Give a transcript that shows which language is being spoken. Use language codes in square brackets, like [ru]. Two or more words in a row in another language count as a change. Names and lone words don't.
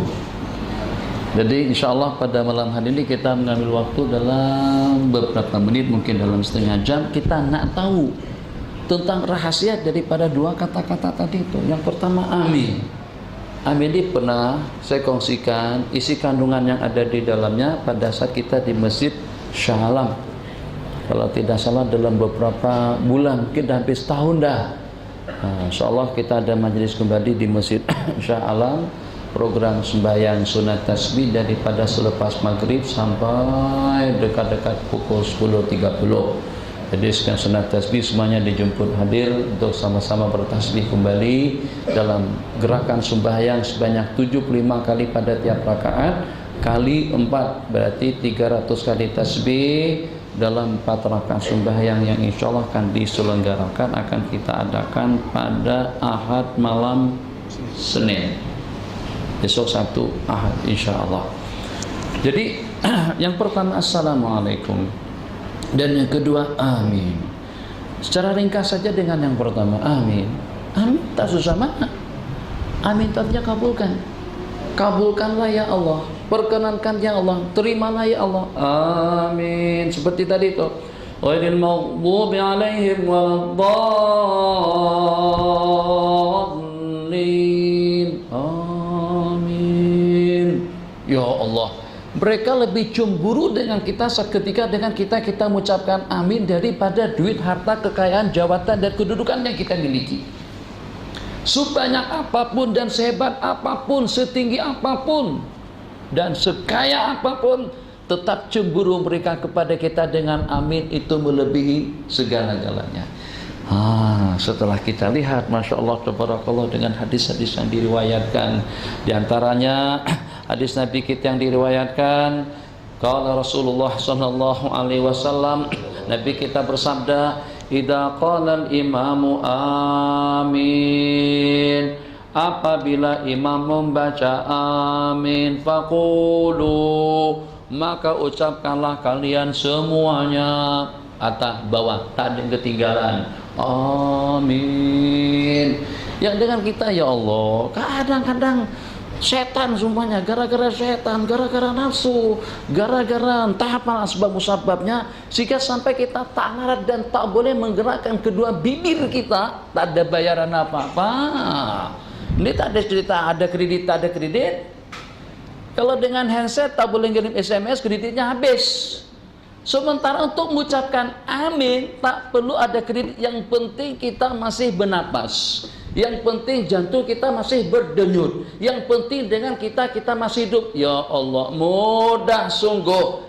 [ms] Jadi insyaAllah pada malam hari ini kita mengambil waktu dalam beberapa menit, mungkin dalam setengah jam, kita nak tahu tentang rahasia daripada dua kata-kata tadi itu. Yang pertama, amin. Amin ini pernah saya kongsikan isi kandungan yang ada di dalamnya pada saat kita di Masjid Shah Alam. Kalau tidak salah dalam beberapa bulan, mungkin hampir setahun dah. InsyaAllah kita ada majelis kembali di Masjid Shah Alam, program sembahyang sunat tasbih daripada selepas maghrib sampai dekat-dekat pukul 10.30. Jadi sekian sunat tasbih semuanya dijemput hadir untuk sama-sama bertasbih kembali dalam gerakan sembahyang sebanyak 75 kali pada tiap rakaat kali 4, berarti 300 kali tasbih dalam 4 rakaat sembahyang yang insyaallah akan diselenggarakan, akan kita adakan pada Ahad malam Senin. Besok Sabtu Ahad insyaallah. Jadi yang pertama assalamualaikum, dan yang kedua amin. Secara ringkas saja dengan yang pertama amin. Amin tak susah mana. Amin artinya kabulkan. Kabulkanlah [ar] يا الله, [ms] perkenankan [ar] يا الله, [ms] terimalah [ar] يا الله. [ms] Amin. Seperti tadi itu. [ar] غير المغضوب عليهم ولا الضالين. [ms] Amin. [ar] يا الله, [ms] mereka lebih cemburu dengan kita seketika dengan kita mengucapkan amin daripada duit, harta, kekayaan, jabatan dan kedudukan yang kita miliki. Sebanyak apapun dan sehebat apapun, setinggi apapun dan sekaya apapun, tetap cemburu mereka kepada kita dengan amin itu melebihi segala-galanya. Setelah kita lihat, [ar] ما شاء الله تبارك الله, [ms] dengan hadis-hadis yang diriwayatkan, diantaranya hadis Nabi kita yang diriwayatkan, [ar] قال رسول الله صلى الله عليه وسلم, [ms] Nabi kita bersabda, [ar] إذا قال الإمام [ms] amin, apabila imam membaca amin, faqulu, maka ucapkanlah kalian semuanya, atas bawah, tak ada yang ketinggalan, amin. Yang dengan kita, [ar] يا الله, [ms] kadang-kadang setan semuanya, gara-gara setan, gara-gara nafsu, gara-gara entah apa sebab-musababnya, sehingga sampai kita tak larat dan tak boleh menggerakkan kedua bibir kita, tak ada bayaran apa-apa. Ini tak ada cerita ada kredit, tak ada kredit. Kalau dengan handset tak boleh kirim SMS, kreditnya habis. Sementara untuk mengucapkan amin tak perlu ada kredit, yang penting kita masih bernapas, yang penting jantung kita masih berdenyut, yang penting dengan kita masih hidup. [ar] يا الله, [ms] mudah sungguh.